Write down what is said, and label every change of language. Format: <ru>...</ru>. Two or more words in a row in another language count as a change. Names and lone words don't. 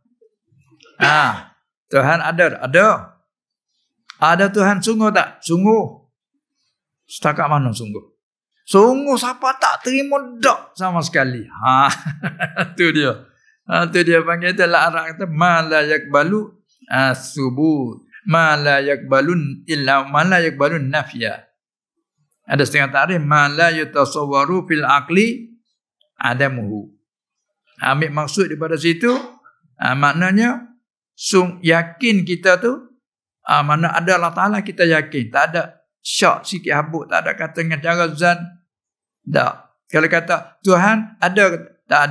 <ms>Tuhan ada. Ada Tuhan sungguh tak? Sungguh. Setakat mana sungguh? Sungguh siapa tak terima dak sama sekali. Tu dia. Tu dia panggil itu Arab kata</ms> <ar>ما لا يقبل ثبوت. ما لا يقبلون إلا ما لا يقبلون نفيا.</ar> <ms>Ada setengah takrif</ms> <ar>ما لا يتصور في العقل عدمه.</ar> <ms>Ambil maksud daripada situ maknanya yakin kita tu mana ada Allah Ta'ala kita yakin. Tak ada syak sikit habuk. Tak ada kata dengan cara zan. Tak. Kalau kata Tuhan ada tak ada?</ms>